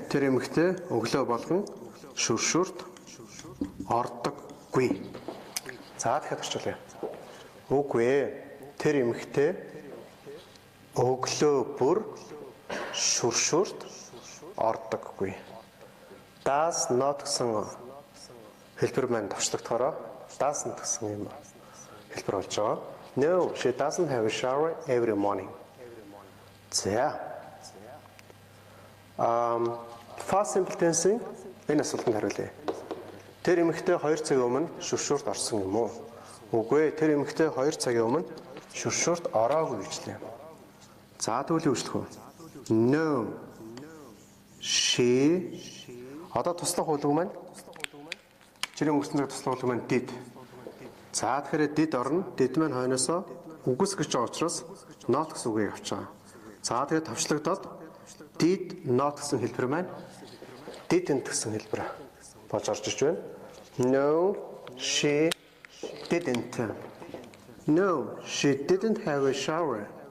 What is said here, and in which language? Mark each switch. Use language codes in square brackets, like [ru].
[mn] Тэр эмэгтэй өглөө болгон шүршүрт ордоггүй. За дахиад орчуулъя. Үгүй ээ. Тэр эмэгтэй өглөө бүр шүршүрт ордоггүй. Does not гэсэн хэлбэр маань товчлогдохороо doesn't гэсэн юм хэлбэр болж байгаа. [en] No, she doesn't have a shower every morning. [mn] За. Past simple tense-ийн энэ асуултанд хариулъя. Тэр эмэгтэй 2 цагийн өмнө шүршүрт орсон юм уу? Үгүй ээ, тэр эмэгтэй 2 цагийн өмнө шүршүрт ороогүй гэжлээ. За тэгвэл юу хэлэх вэ? No. She одоо туслах хөлбөр маань жирийн өнгөрсөн цаг туслах хөлбөр маань did. За тэгэхээр did орно. Did маань хойноосоо үгүйсгэж байгаа учраас not гэсэн үгийг авч байгаа. За тэгээд товчлогдоод did not гэсэн хэлбэр маань didn't гэсэн хэлбэр болж орж ирж байна. [en] No, she didn't. No, she didn't have a shower.